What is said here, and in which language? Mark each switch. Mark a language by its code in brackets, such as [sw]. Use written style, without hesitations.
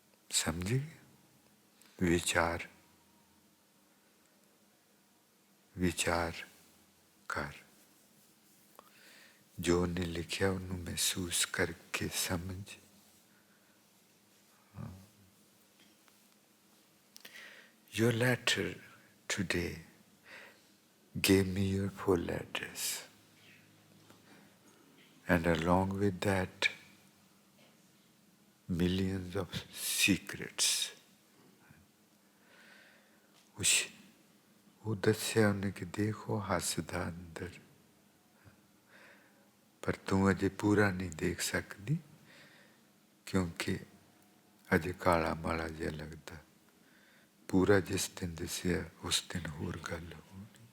[pa] ਸਮਝੇ? ਵਿਚਾਰ ਵਿਚਾਰ ਕਰ, ਜੋ ਉਹਨੇ ਲਿਖਿਆ ਉਹਨੂੰ ਮਹਿਸੂਸ ਕਰਕੇ ਸਮਝ। [en] Your letter today gave me your full address, and along with that millions of secrets. [pa] ਉਹ ਦੱਸਿਆ ਉਹਨੇ ਕਿ ਦੇਖੋ ਹੱਸਦਾ ਅੰਦਰ, ਪਰ ਤੂੰ ਅਜੇ ਪੂਰਾ ਨਹੀਂ ਦੇਖ ਸਕਦੀ ਕਿਉਂਕਿ ਅਜੇ ਕਾਲਾ ਮਾਲਾ ਜਿਹਾ ਲੱਗਦਾ। ਪੂਰਾ ਜਿਸ ਦਿਨ ਦੱਸਿਆ ਉਸ ਦਿਨ ਹੋਰ ਗੱਲ ਹੋਣੀ।